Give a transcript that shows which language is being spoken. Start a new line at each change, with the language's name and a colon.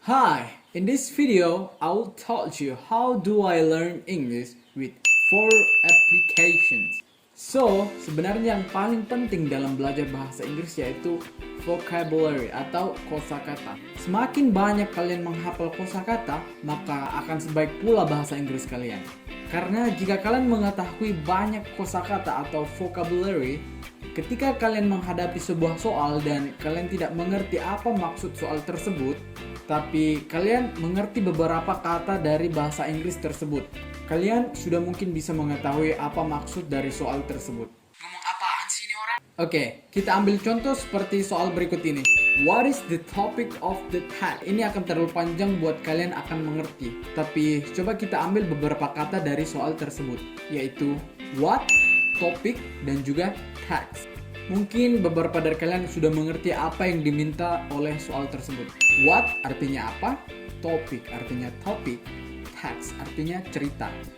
English: Hi, in this video, I will teach you how do I learn English with 4 applications.
Indonesian: So, sebenarnya yang paling penting dalam belajar bahasa Inggris yaitu vocabulary atau kosakata. Semakin banyak kalian menghafal kosakata, maka akan sebaik pula bahasa Inggris kalian. Karena jika kalian mengetahui banyak kosakata atau vocabulary, ketika kalian menghadapi sebuah soal dan kalian tidak mengerti apa maksud soal tersebut, tapi kalian mengerti beberapa kata dari bahasa Inggris tersebut, kalian sudah mungkin bisa mengetahui apa maksud dari soal tersebut. Ngomong apaan sih ini orang? Oke, kita ambil contoh seperti soal berikut ini.
English: What is the topic of the text?
Indonesian: Ini akan terlalu panjang buat kalian akan mengerti. Tapi coba kita ambil beberapa kata dari soal tersebut, yaitu what, topic, dan juga text. Mungkin beberapa dari kalian sudah mengerti apa yang diminta oleh soal tersebut. What artinya apa? Topic artinya topik. Text artinya cerita.